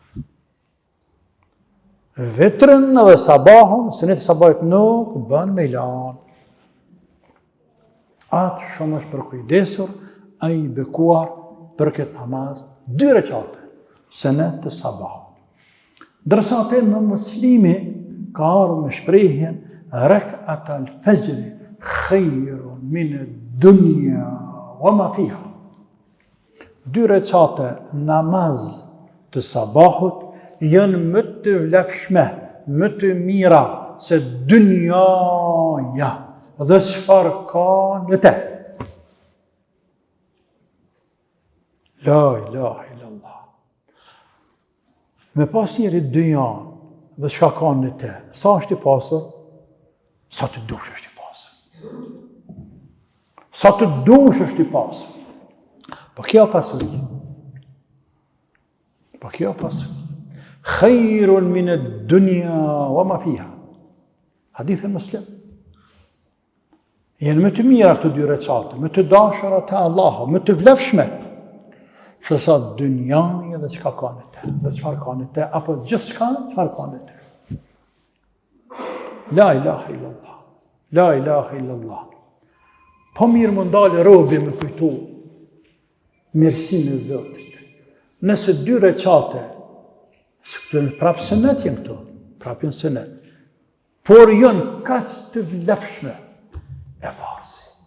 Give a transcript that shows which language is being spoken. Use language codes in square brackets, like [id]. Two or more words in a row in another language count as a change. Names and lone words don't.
[sq] Vitrën dhe sabahun, sunet e sabahut nuk bën me lanë. Atë shumë është përkujdesur, a i bekuar për këtë namaz 2 recate, sunet të sabahut. Dërsa te në Muslimi ka ardhur me shprehjen [ar] ركعتا الفجر خير من الدنيا وما فيها. [sq] 2 recate namaz të sabahut janë më të vlefshme, më të mira se dynjaja dhe çfarë ka në te. [ar] لا إله إلا الله. [sq] Me pas njëri dynjan dhe çka ka në te, sa është i pasur? Sa të dush është i pasur. Sa të dush është i pasur. Po kjo pasur. Po kjo pasur. [ar] خير من الدنيا وما فيها. حديث مسلم. [sq] Janë më të mira këto 2 recate, më të dashura te Allahu, më të vlefshme se sa dynjaja dhe çka ka në te, dhe çfarë ka në te, apo gjithçka çfarë ka në te. [ar] لا إله إلا الله. لا إله إلا الله. [sq] Po mirë më ndalë robi me kujtu mirësinë e Zotit. Nëse 2 recate, prapë sunet jenë këto, prapë jenë sunet, por janë kaq të vlefshme e farzi.